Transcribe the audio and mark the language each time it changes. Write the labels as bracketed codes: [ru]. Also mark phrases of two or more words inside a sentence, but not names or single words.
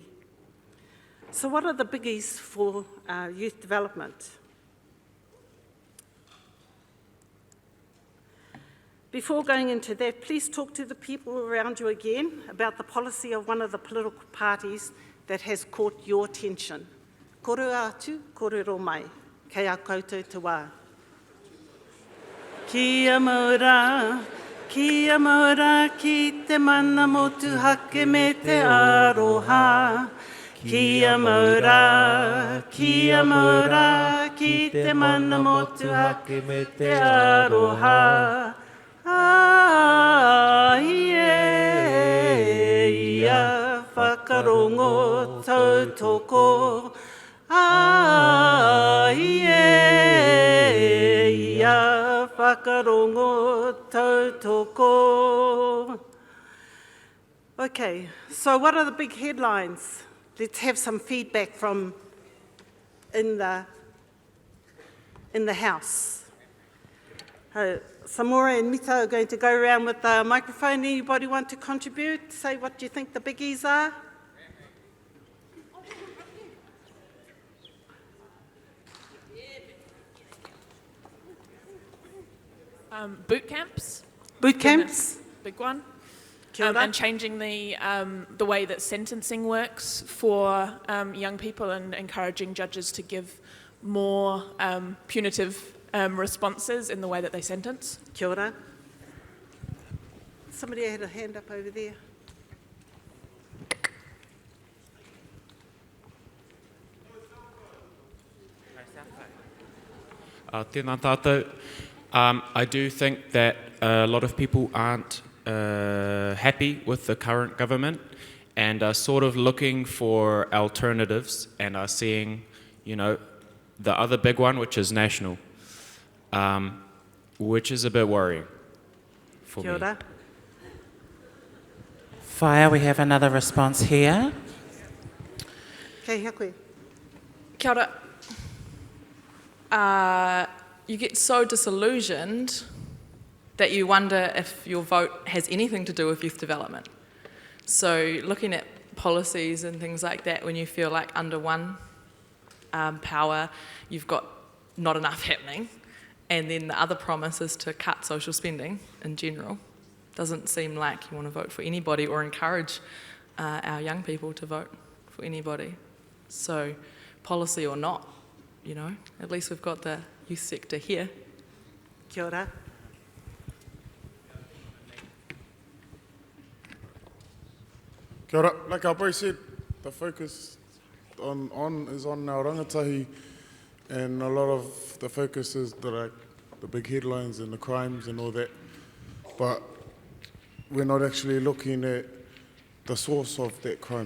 [en] So what are the biggies for youth development? Before going into that, please talk to the people around you again about the policy of one of the political parties that has caught your attention. [mi] Koro atu, kōrero mai, kei a koutou te wā. Kia maura ki te mana motu hake me te aroha. Kia maura, ki te mana motu hake me te aroha. Ia, whakarongo tautoko. Ia, whakarongo tautoko. [en] Okay, so what are the big headlines? Let's have some feedback from in the house. Samora and Mita are going to go around with the microphone. Anybody want to contribute? Say what you think the biggies are? Boot camps. Boot camps? Big one. [mi] Kia ora. [en] And changing the way that sentencing works for young people and encouraging judges to give more punitive responses in the way that they sentence. [mi] Kia ora. [en] Somebody had a hand up over there. [mi] Tēnā tātou. [en] I do think that a lot of people aren't happy with the current government and are sort of looking for alternatives and are seeing, you know, the other big one, which is national, which is a bit worrying for [mi] Kia [en] me. [mi] ora. [en] Fire, we have another response here. [mi] Kei hea Kia ora. [en] You get so disillusioned that you wonder if your vote has anything to do with youth development. So looking at policies and things like that, when you feel like under one power, you've got not enough happening, and then the other promise is to cut social spending in general, doesn't seem like you want to vote for anybody or encourage our young people to vote for anybody. So policy or not, you know, at least we've got the youth sector here. [mi] Kia ora. Kia ora. [en] Like our boy said, the focus is on our rangatahi, and a lot of the focus is the big headlines and the crimes and all that. But we're not actually looking at the source of that crime.